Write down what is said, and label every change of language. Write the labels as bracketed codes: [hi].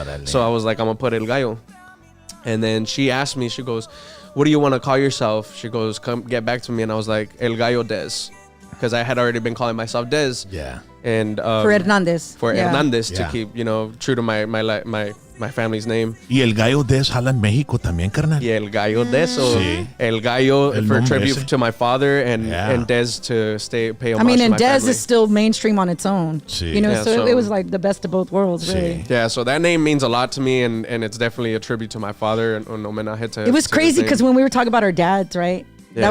[en] So I was like, I'm going to put El Gallo. And then she asked me, she goes, what do you want to call yourself? She goes, come get back to me. And I was like, El Gallo Dez. Because I had already been calling myself Dez. Yeah. And for Hernandez. Hernandez to keep, true to my family's name. [es] Y El Gallo Dez jala en México también, carnal. Y El Gallo Dez. [en] So El Gallo for tribute to my father and Dez to pay homage to my family. I mean, and Dez is still mainstream on its own. So it was like the best of both worlds, really. Yeah, so that name means a lot to me, and it's definitely a tribute to my father. And it was crazy because when we were talking about our dads, right? Yeah.